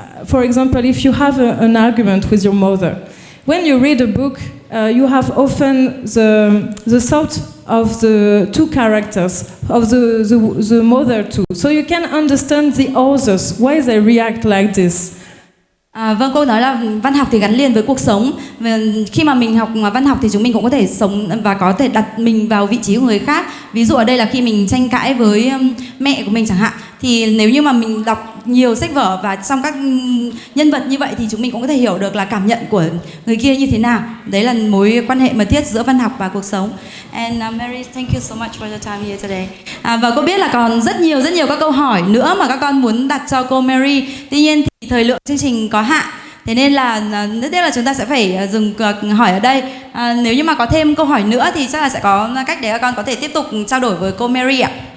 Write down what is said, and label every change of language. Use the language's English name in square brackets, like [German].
[English] For example, if you have an argument with your mother, when you read a book, you have often the thought of the two characters, of the mother too. So you can understand the others, why they react like this. [Vietnamese] Vâng, cô nói là văn học thì gắn liền với cuộc sống. Khi mà mình học văn học thì chúng mình cũng có thể sống và có thể đặt mình vào vị trí của người khác. Ví dụ ở đây là khi mình tranh cãi với mẹ của mình chẳng hạn, thì nếu như mà mình đọc nhiều sách vở và trong các nhân vật như vậy thì chúng mình cũng có thể hiểu được là cảm nhận của người kia như thế nào. Đấy là mối quan hệ mật thiết giữa văn học và cuộc sống. [English] And Mary, thank you so much for your time here today. [Vietnamese] Và cô biết là còn rất nhiều các câu hỏi nữa mà các con muốn đặt cho cô Mary. Tuy nhiên thì thời lượng chương trình có hạn, thế nên là rất tiếc là chúng ta sẽ phải dừng hỏi ở đây. Nếu như mà có thêm câu hỏi nữa thì chắc là sẽ có cách để các con có thể tiếp tục trao đổi với cô Mary ạ.